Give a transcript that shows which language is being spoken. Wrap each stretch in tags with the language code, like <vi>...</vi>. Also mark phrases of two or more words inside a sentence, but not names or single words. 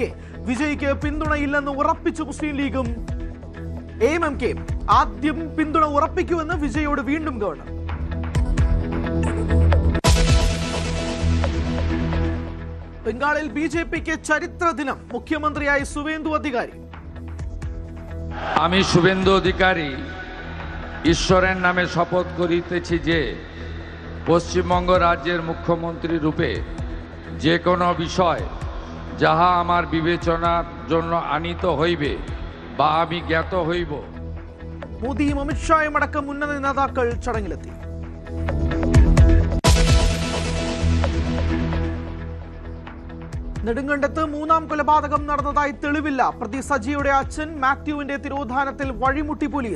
<ml>വിജയ്ക്ക് പിന്തുണയില്ലെന്ന് ഉറപ്പിച്ചു മുസ്ലിം ലീഗും AMMK. ആദ്യം പിന്തുണ ഉറപ്പിക്കുമെന്ന് വിജയോട് വീണ്ടും ഗവർണർ. ബംഗാളിൽ BJPക്ക് ചരിത്ര ദിനം. മുഖ്യമന്ത്രിയായി സുവേന്ദു অধিকারী.</ml> <bn>আমি শুভেন্দু অধিকারী ঈশ্বরের নামে শপথ করিতেছি যে পশ্চিমবঙ্গ রাজ্যের মুখ্যমন্ত্রী রূপে যে কোনো বিষয় যাহা আমার বিবেচনার জন্য আনিত হইবে বা আমি জ্ঞাত হইব.</bn> <ml>മോദിയും അമിത്ഷായും അടക്കം ഉന്നത നേതാക്കൾ ചടങ്ങിലെത്തി. നെടുങ്കണ്ടത്ത് മൂന്നാം കൊലപാതകം നടന്നതായി തെളിവില്ല. പ്രതി സജിയുടെ അച്ഛൻ മാത്യുവിന്റെ തിരോധാനത്തിൽ വഴിമുട്ടി പോലീസ്.</ml>